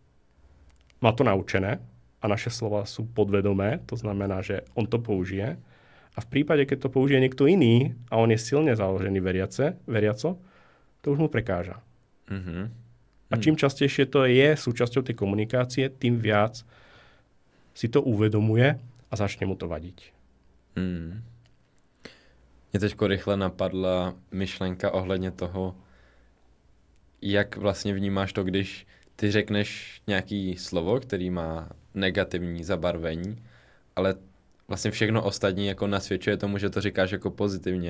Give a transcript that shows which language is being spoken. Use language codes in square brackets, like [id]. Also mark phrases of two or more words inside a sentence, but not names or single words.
[sk] Má to naučené, a naše slova sú podvedomé, to znamená, že on to použije. A v prípade, keď to použije niekto iný a on je silne založený veriaco, to už mu prekáža. A čím častejšie to je súčasťou tej komunikácie, tým viac si to uvedomuje a začne mu to vadiť. [cs] Mně teďko rychle napadla myšlenka ohledně toho, jak vlastně vnímáš to, když ty řekneš nějaký slovo, který má negativní zabarvení, ale vlastně všechno ostatní jako nasvědčuje tomu, že to říkáš jako pozitivně.